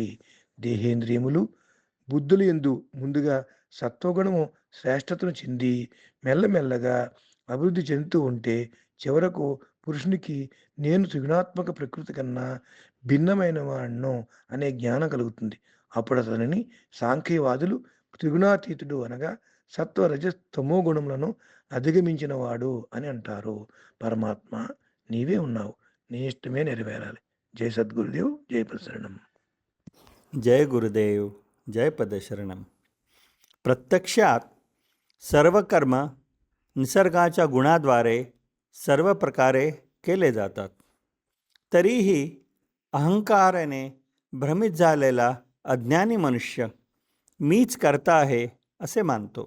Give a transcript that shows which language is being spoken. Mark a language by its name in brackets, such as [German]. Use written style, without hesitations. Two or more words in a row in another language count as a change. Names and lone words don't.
[Telugu] దేహేంద్రియములు బుద్ధులు యందు ముందుగా సత్వగుణము శ్రేష్టతను చెంది మెల్లమెల్లగా అభివృద్ధి చెందుతూ ఉంటే చివరకు పురుషునికి నేను త్రిగుణాత్మక ప్రకృతి కన్నా భిన్నమైన వాడిను అనే జ్ఞానం కలుగుతుంది. అప్పుడు అతనిని సాంఖ్యవాదులు త్రిగుణాతీతుడు అనగా సత్వ రజ తమో గుణములను అధిగమించిన వాడు అని అంటారు. పరమాత్మ నీవే ఉన్నావు, నీ ఇష్టమే నెరవేరాలి. జై సద్గురుదేవ్, జై ప్రసరణం. [Marathi] जय गुरुदेव, जय पदशरणम. प्रत्यक्षात सर्व कर्म निसर्गाच्या गुणाद्वारे सर्व प्रकारे केले जातात. तरीही अहंकाराने भ्रमित झालेला अज्ञानी मनुष्य मीच करता आहे असे मानतो.